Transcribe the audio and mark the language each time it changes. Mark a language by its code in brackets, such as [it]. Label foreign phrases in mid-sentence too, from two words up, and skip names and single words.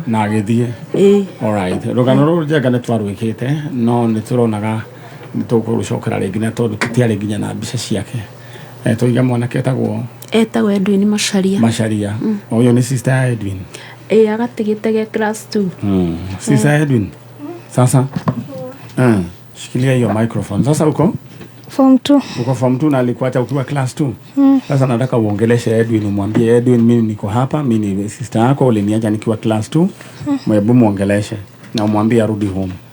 [ki] na agithie alright rugano ruru njenga ni twarwikite no ni turonaga ni tukurucokera ringi na tondu tutiari nginya na mbica ciake tuiga mwanake etagwo Edwin Macharia uyu ni sister ya Edwin agatigite class 2 [sw] sister Edwin sasa shikilia hiyo microphone sasa uko Form 2. Uko Form 2 na alikuacha ukiwa class 2. Sasa nataka uongeleshe Edwin, umwambie Edwin, mimi niko hapa, mimi ni sister yako, uliniacha nikiwa class 2. Mwebu muongeleshe na umwambie arudi home.